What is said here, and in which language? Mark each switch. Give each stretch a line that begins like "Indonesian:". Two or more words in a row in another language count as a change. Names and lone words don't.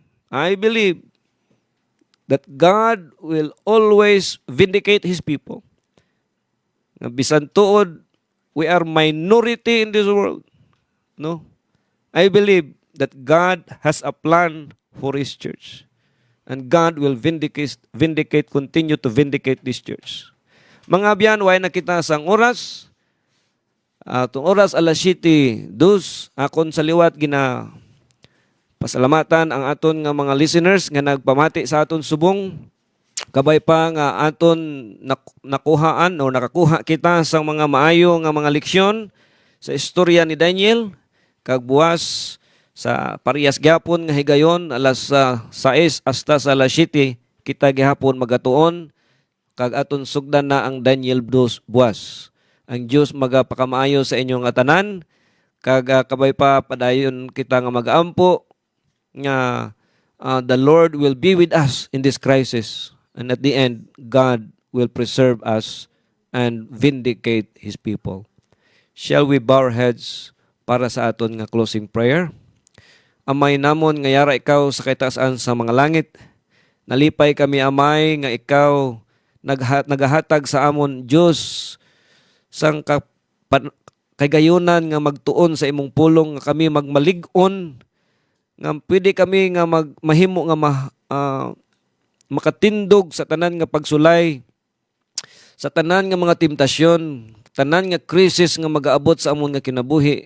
English: I believe that God will always vindicate His people.
Hiligaynon: Bisan tuod,
English: we are minority in this world. No? I believe that God has a plan for His church. And God will continue to vindicate this church.
Hiligaynon: Mga biyan, way nakita sang oras. Itong oras alas 7:02, akon sa liwat gina pasalamatan ang aton nga mga listeners nga nagpamati sa aton subong. Kabay pa nga aton nakuhaan o nakakuha kita sa mga maayo nga mga leksyon sa istorya ni Daniel. Kag buwas sa parehas gyapon nga higayon alas 6 hasta sa alas 7 kita gihapon magatuon kag aton sugdan na ang Daniel 2 buwas. Ang Dios magapakamaayo sa inyong tanan kag kabay pa padayon kita nga magaampo nga
English: the Lord will be with us in this crisis. And at the end, God will preserve us and vindicate His people. Shall we bow our heads
Hiligaynon: para sa aton nga
English: closing prayer?
Hiligaynon: Amay namon nga yara ikaw sa kaitaasan sa mga langit. Nalipay kami amay nga ikaw nagahatag sa amon Dios sang kagayunan nga magtuon sa imong pulong nga kami magmalig-on nga pwede kami nga mahimo nga makatindog sa tanan nga pagsulay, sa tanan nga mga temptasyon, tanan nga krisis nga magaabot sa amon nga kinabuhi.